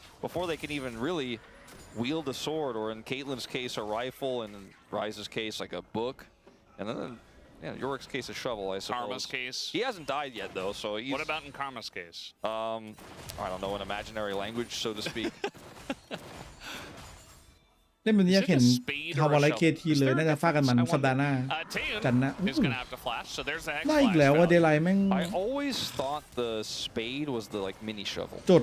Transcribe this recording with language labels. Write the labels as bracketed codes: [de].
[en] before they can even really wield a sword, or in Caitlyn's case, a rifle, and in Ryze's case, like a book. And then, yeah, Yorick's case, a shovel, I suppose. Karma's case. He hasn't died yet, though, so he's... What about in Karma's case? I don't know, an imaginary language, so to speak. [th] เล่นแบบนี้อยากเห็นฮาวาไลเคทีเลยน่าจะฟาดกันมันสัปดาห์หน้า จันนะ [en] is going to have to flash, so there's the Hex [th] ได้อีกแล้วว่าเดลายแม่ง [en] I always thought the spade was the like mini shovel.